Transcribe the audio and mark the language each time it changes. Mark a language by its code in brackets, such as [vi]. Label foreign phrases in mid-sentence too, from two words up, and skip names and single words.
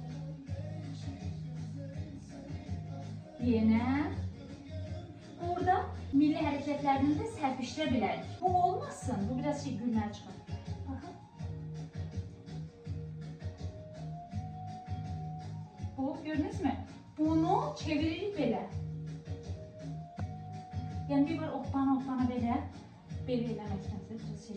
[tr] Yine. Burada milli hareketlerini de serpiştirebiliriz. Bu olmasın. Bu biraz gülmeye çıkar. Bu gördünüz mü? [az] Bunu çeviririk belə. Yəni bir oppana belə eləmək istəyirsiniz.